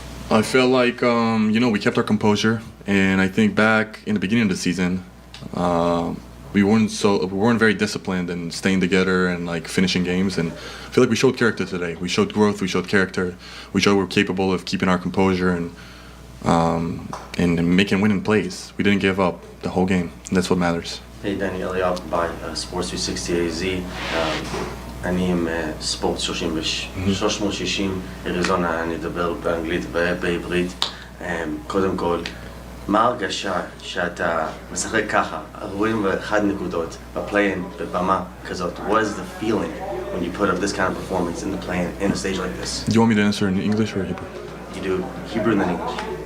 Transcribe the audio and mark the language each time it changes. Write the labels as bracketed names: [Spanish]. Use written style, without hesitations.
[English] I felt like, we kept our composure, and I think back in the beginning of the season, we weren't very disciplined in staying together and like finishing games, and I feel like we showed character today. We showed growth, we showed character, we showed we're capable of keeping our composure and making winning plays. We didn't give up the whole game, and that's what matters. Hey, דני אליאב by Sports 360 AZ. [Hebrew] אני עם ספורט 360 אריזונה, אני אדבר באנגלית ובעברית. קודם כל, מה הרגשה שאתה משחק ככה, 41 נקודות, בפליין, בבמה כזאת? [English] What is the feeling when you put up this kind of performance in the play in a stage like this? Do you want me to answer in English or Hebrew? You do Hebrew and then English.